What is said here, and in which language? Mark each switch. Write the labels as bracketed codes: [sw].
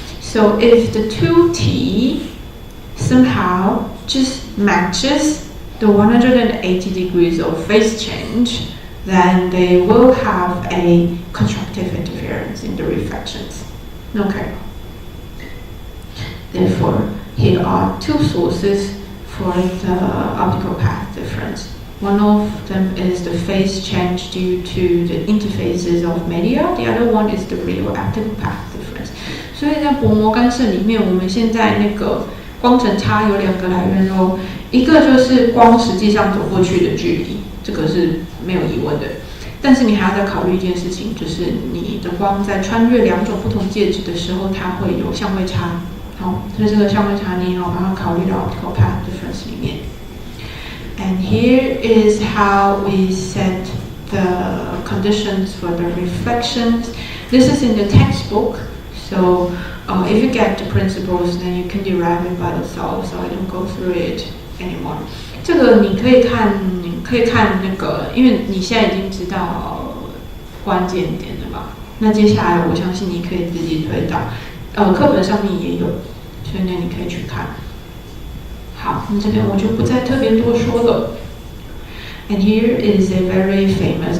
[en] So if the 2t somehow just matches the 180 degrees of phase change, then they will have a constructive interference in the reflections. Okay. Therefore, here are 2 sources for the optical path difference. One of them is the phase change due to the interfaces of media. The other one is the real optical path difference. [zh] 所以在薄膜干涉里面，我们现在那个光程差有2个来源哦，一个就是光实际上走过去的距离，这个是没有疑问的。但是你还要再考虑一件事情，就是你的光在穿越2种不同介质的时候，它会有相位差。好，所以这个相位差你要把它考虑到 optical path difference 里面。 [en] And here is how we set the conditions for the reflections. This is in the textbook, so if you get the principles, then you can derive it by yourself. So I don't go through it anymore. [zh] 这个你可以看那个，因为你现在已经知道关键点了嘛。那接下来我相信你可以自己推导，课本上面也有，所以呢你可以去看。好，那这边我就不再特别多说了。 [en] And here is a very famous.